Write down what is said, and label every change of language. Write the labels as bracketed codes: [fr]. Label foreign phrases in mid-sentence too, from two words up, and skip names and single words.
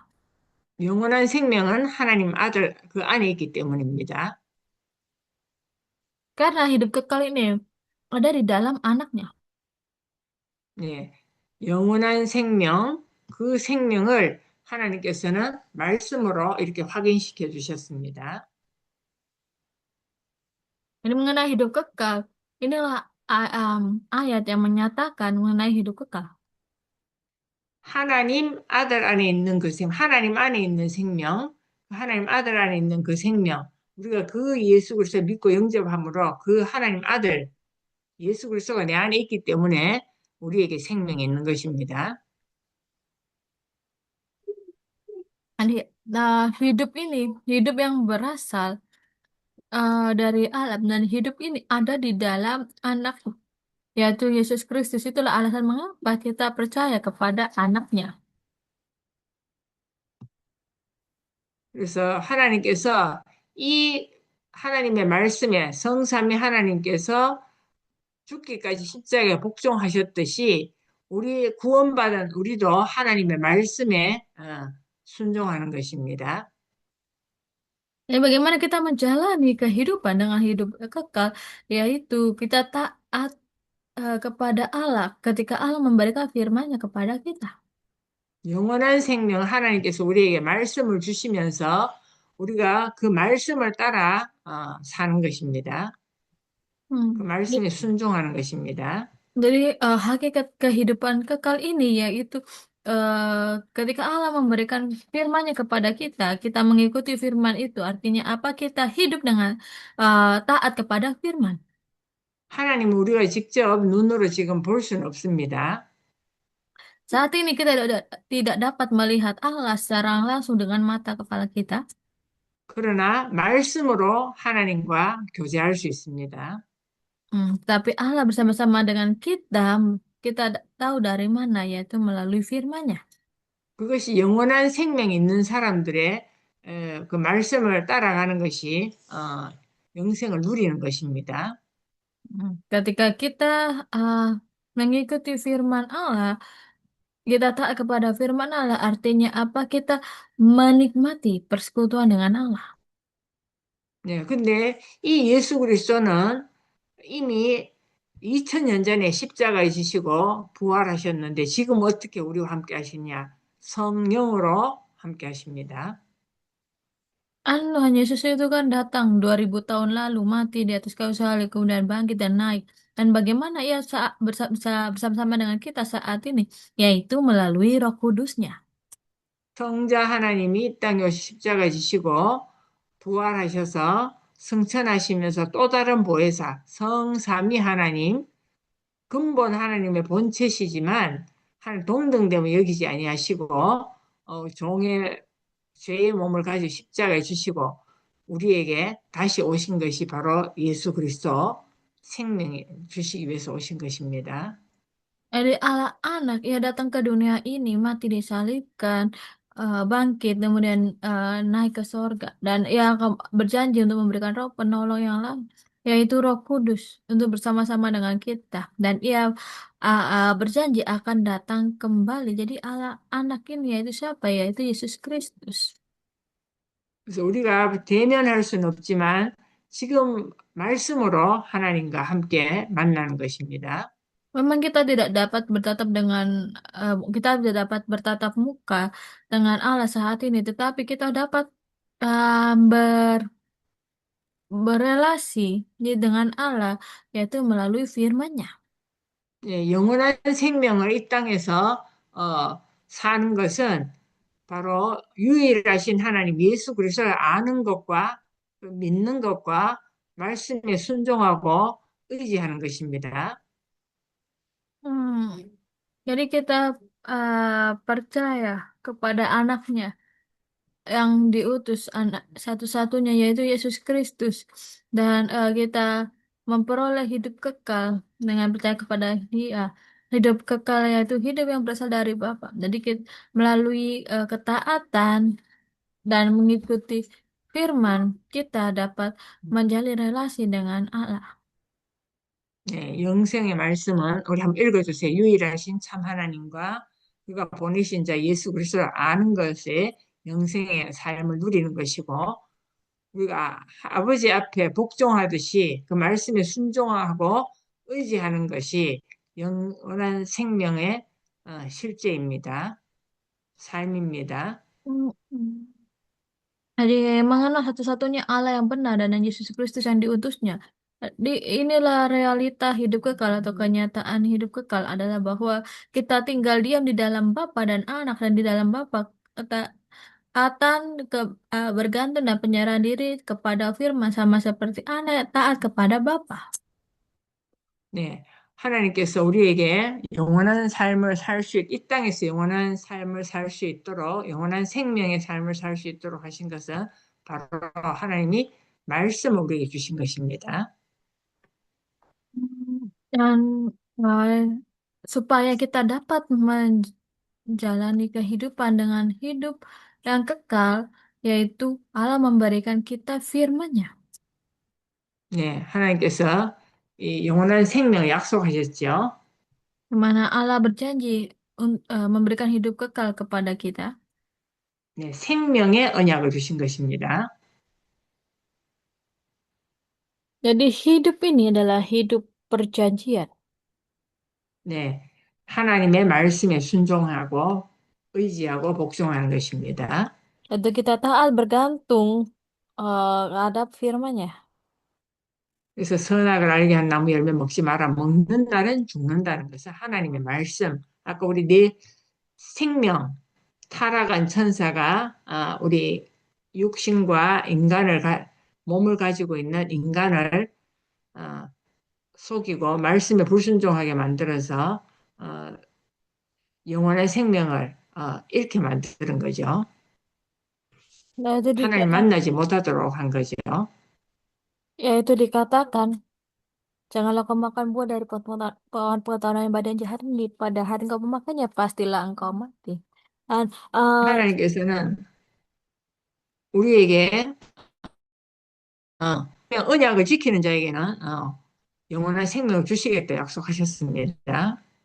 [ko] 영원한 생명은 하나님 아들 그 안에 있기 때문입니다. [id] Karena hidup kekal ini ada di dalam anaknya. [ko] 네, 영원한 생명, 그 생명을 하나님께서는 말씀으로 이렇게 확인시켜 주셨습니다. [id] Jadi mengenai hidup kekal, inilah ayat yang menyatakan mengenai hidup kekal. [ko] 하나님 아들 안에 있는 그 생명, 하나님 안에 있는 생명, 하나님 아들 안에 있는 그 생명, 우리가 그 예수 그리스도 믿고 영접함으로 그 하나님 아들 예수 그리스도가 내 안에 있기 때문에 우리에게 생명이 있는 것입니다. [id] Jadi, hidup ini, hidup yang berasal dari alam dan hidup ini ada di dalam anak yaitu Yesus Kristus. Itulah alasan mengapa kita percaya kepada anaknya. [ko] 그래서 하나님께서 이 하나님의 말씀에 성삼위 하나님께서 죽기까지 십자가에 복종하셨듯이 우리 구원받은 우리도 하나님의 말씀에 순종하는 것입니다. [id] Jadi bagaimana kita menjalani kehidupan dengan hidup kekal, yaitu kita taat kepada Allah ketika Allah memberikan firman-Nya kepada kita. [ko] 영원한 생명 하나님께서 우리에게 말씀을 주시면서 우리가 그 말씀을 따라 사는 것입니다. 그 [id] Jadi, [ko] 말씀에 순종하는 것입니다. [id] jadi, hakikat kehidupan kekal ini yaitu ketika Allah memberikan firman-Nya kepada kita, kita mengikuti firman itu. Artinya apa? Kita hidup dengan taat kepada firman. [ko] 하나님은 우리가 직접 눈으로 지금 볼 수는 없습니다. [id] Saat ini kita tidak dapat melihat Allah secara langsung dengan mata kepala kita. [ko] 그러나 말씀으로 하나님과 교제할 수 있습니다. [id] Tapi Allah bersama-sama dengan kita, kita tahu dari mana, yaitu melalui firman-Nya. [ko] 그것이 영원한 생명이 있는 사람들의 그 말씀을 따라가는 것이 영생을 누리는 것입니다. [id] Ketika kita mengikuti firman Allah, kita taat kepada firman Allah, artinya apa? Kita menikmati persekutuan dengan Allah. [ko] 네, 근데 이 예수 그리스도는 이미 2000년 전에 십자가에 지시고 부활하셨는데 지금 어떻게 우리와 함께 하시냐? 성령으로 함께 하십니다. [id] Tuhan Yesus itu kan datang 2000 tahun lalu, mati di atas kayu salib, kemudian bangkit dan naik. Dan bagaimana ia bersama-sama dengan kita saat ini? Yaitu melalui Roh Kudus-Nya. [ko] 성자 하나님이 이 땅에 오셔 십자가 지시고 부활하셔서 승천하시면서 또 다른 보혜사 성삼위 하나님 근본 하나님의 본체시지만 한 동등됨을 여기지 아니하시고 종의 죄의 몸을 가지고 십자가에 주시고 우리에게 다시 오신 것이 바로 예수 그리스도 생명 주시기 위해서 오신 것입니다. [id] Dari Allah anak ia datang ke dunia ini, mati disalibkan, bangkit, kemudian naik ke sorga. Dan ia akan berjanji untuk memberikan roh penolong yang lain, yaitu Roh Kudus, untuk bersama-sama dengan kita. Dan ia berjanji akan datang kembali. Jadi Allah anak ini yaitu siapa? Yaitu Yesus Kristus. [ko] 그래서 우리가 대면할 수는 없지만 지금 말씀으로 하나님과 함께 만나는 것입니다. [id] Memang kita tidak dapat bertatap dengan kita tidak dapat bertatap muka dengan Allah saat ini, tetapi kita dapat berelasi dengan Allah yaitu melalui firman-Nya. [ko] 예, 영원한 생명을 이 땅에서 사는 것은 바로 유일하신 하나님 예수 그리스도를 아는 것과 믿는 것과 말씀에 순종하고 의지하는 것입니다. Hmm. [id] Jadi kita percaya kepada anaknya yang diutus anak satu-satunya yaitu Yesus Kristus dan kita memperoleh hidup kekal dengan percaya kepada Dia. Hidup kekal yaitu hidup yang berasal dari Bapa. Jadi kita, melalui ketaatan dan mengikuti firman, kita dapat menjalin relasi dengan Allah. [ko] 네, 영생의 말씀은 우리 한번 읽어주세요. 유일하신 참 하나님과 그가 보내신 자 예수 그리스도를 아는 것에 영생의 삶을 누리는 것이고 우리가 아버지 앞에 복종하듯이 그 말씀에 순종하고 의지하는 것이 영원한 생명의 실제입니다. 삶입니다. Hmm. [id] Jadi mengenal satu-satunya Allah yang benar dan yang Yesus Kristus yang diutusnya. Inilah realita hidup kekal atau kenyataan hidup kekal adalah bahwa kita tinggal diam di dalam Bapa dan Anak dan di dalam Bapa taatan bergantung dan penyerahan diri kepada firman sama seperti anak taat kepada Bapa. [ko] 네, 하나님께서 우리에게 영원한 삶을 살 수, 이 땅에서 영원한 삶을 살 수 있도록, 영원한 생명의 삶을 살 수 있도록 하신 것은 바로 하나님이 말씀을 우리에게 주신 것입니다. [id] Dan eh, supaya kita dapat menjalani kehidupan dengan hidup yang kekal, yaitu Allah memberikan kita firman-Nya. [ko] 네, 하나님께서 이 영원한 생명을 약속하셨죠. [id] Di mana Allah berjanji memberikan hidup kekal kepada kita. [ko] 네, 생명의 언약을 주신 것입니다. [id] Jadi hidup ini adalah hidup perjanjian. [ko] 네, 하나님의 말씀에 순종하고 의지하고 복종하는 것입니다. [id] Yaitu kita taat bergantung terhadap firman-Nya. [ko] 그래서 선악을 알게 한 나무 열매 먹지 마라. 먹는 날은 죽는다는 것은 하나님의 말씀. 아까 우리 내 생명, 타락한 천사가 우리 육신과 몸을 가지고 있는 인간을 아, 속이고 말씀에 불순종하게 만들어서 영원의 생명을 잃게 만드는 거죠. [id] Yaitu, [ko] 하나님 만나지 못하도록 한 거죠. [id] yaitu dikatakan janganlah kau makan buah dari pohon pengetahuan yang baik dan jahat ini. Pada hari engkau memakannya, pastilah engkau mati. Dan [ko] 하나님께서는 우리에게 그냥 언약을 지키는 자에게는 영원한 생명을 주시겠다 약속하셨습니다.